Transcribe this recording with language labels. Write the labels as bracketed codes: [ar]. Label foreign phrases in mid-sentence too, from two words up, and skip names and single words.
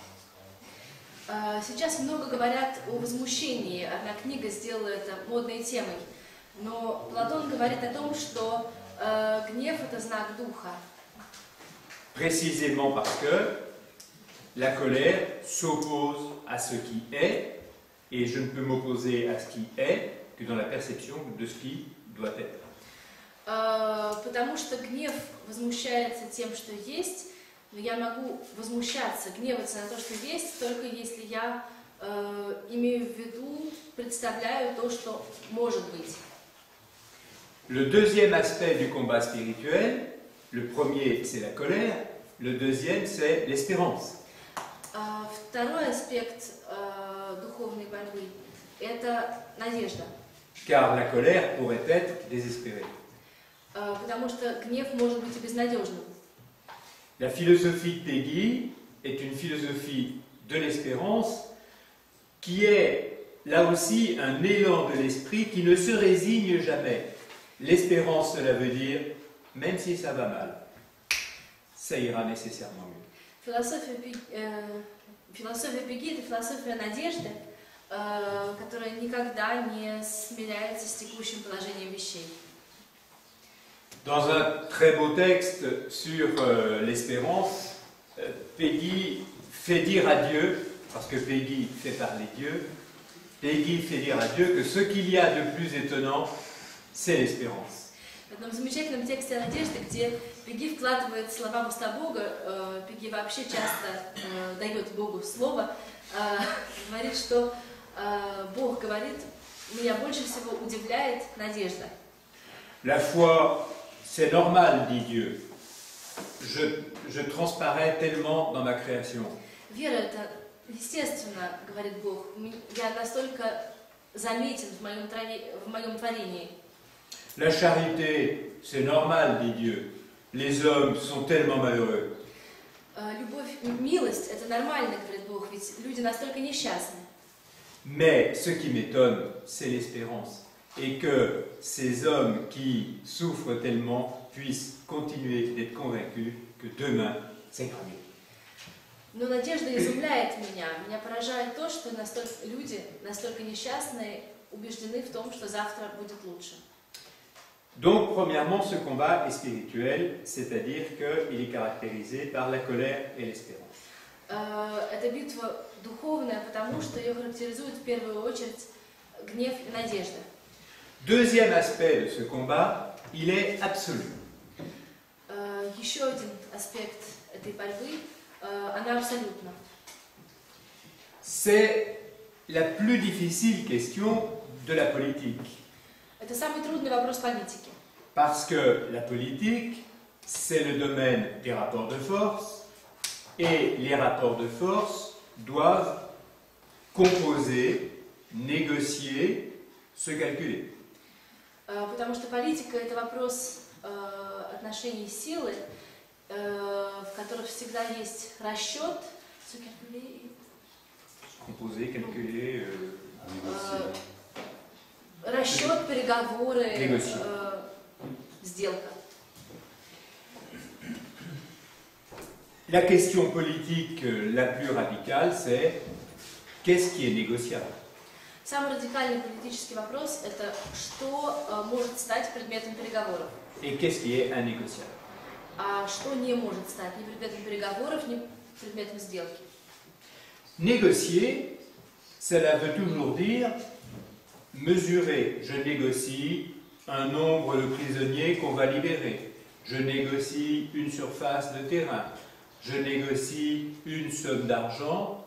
[ru] Сейчас много говорят о возмущении. Одна книга сделала это модной темой. Но Платон говорит о том, что гнев – это знак духа. [fr] Précisément parce que la colère s'oppose à ce qui est, et je ne peux m'opposer à ce qui est que dans la perception de ce qui doit être. [ru] Потому что гнев возмущается тем, что есть, но я могу возмущаться, гневаться на то, что есть, только если я имею в виду, представляю то, что может быть. [fr] Le deuxième aspect du combat spirituel, le premier c'est la colère, le deuxième c'est l'espérance. [ru] Второй аспект духовной борьбы – это надежда. [fr] Car la colère pourrait être désespérée. [ru] Потому что гнев может быть и безнадежным. [fr] La philosophie de Peggy est une philosophie de l'espérance qui est là aussi un élan de l'esprit qui ne se résigne jamais. L'espérance, cela veut dire, même si ça va mal, ça ira nécessairement mieux. [ru] Философия Пегги – это философия надежды, которая никогда не смиряется с текущим положением вещей. [fr] Dans un très beau texte sur l'espérance, Peggy fait dire à Dieu, parce que Peggy fait parler Dieu, Peggy fait dire à Dieu que ce qu'il y a de plus étonnant, c'est l'espérance. [ru] В одном замечательном тексте о надежде, где Пегги вкладывает слова в уста Бога, Пегги вообще часто дает Богу слово, говорит, что Бог говорит, меня больше всего удивляет надежда. [fr] La foi, c'est normal, dit Dieu. Je transparais tellement dans ma création. [ru] Вера — это естественно, говорит Бог. Я настолько заметен в моем творении. [fr] La charité, c'est normal, dit Dieu. Les hommes sont tellement malheureux. [ru] Любовь, милость — это нормально, говорит Бог, ведь люди настолько несчастны. [fr] Mais ce qui m'étonne, c'est l'espérance. Et que ces hommes qui souffrent tellement puissent continuer d'être convaincus que demain, c'est mieux. [ru] Но надежда изумляет меня. Меня поражает то, что люди настолько несчастные, убеждены в том, что завтра будет лучше. [fr] Donc, premièrement, ce combat est spirituel, c'est-à-dire qu'il est caractérisé par la colère et l'espérance. [ru] Эта битва духовная, потому что ее характеризует в первую очередь гнев и надежда. [fr] Deuxième aspect de ce combat, il est absolu. [ru] Еще один аспект этой борьбы, она абсолютна. [fr] C'est la plus difficile question de la politique. [ru] Это самый трудный вопрос политики. [fr] Parce que la politique, c'est le domaine des rapports de force, et les rapports de force doivent composer, négocier, se calculer. [ru] Потому что политика — это вопрос отношений силы, в которых всегда есть расчет, [fr] Composer, calculer, [ru] расчет, переговоры, сделка. [fr] La question politique la plus radicale, c'est qu'est-ce qui est négociable? [ru] Самый радикальный политический вопрос — это что может стать предметом переговоров. [fr] Et qu'est-ce qui est innégociable? [ru] А что не может стать ни предметом переговоров, ни предметом сделки. [fr] Négocier, cela veut toujours dire mesurer. Je négocie un nombre de prisonniers qu'on va libérer. Je négocie une surface de terrain. Je négocie une somme d'argent.